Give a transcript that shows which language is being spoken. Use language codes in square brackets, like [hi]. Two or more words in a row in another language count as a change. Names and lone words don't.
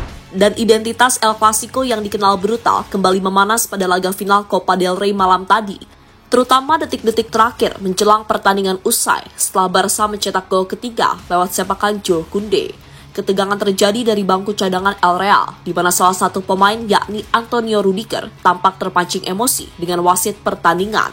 [id] Dan identitas El Clasico yang dikenal brutal kembali memanas pada laga final Copa del Rey malam tadi. Terutama detik-detik terakhir menjelang pertandingan usai setelah Barca mencetak gol ketiga lewat sepakan Jules Koundé. Ketegangan terjadi dari bangku cadangan El Real, di mana salah satu pemain yakni Antonio Rudiger tampak terpancing emosi dengan wasit pertandingan.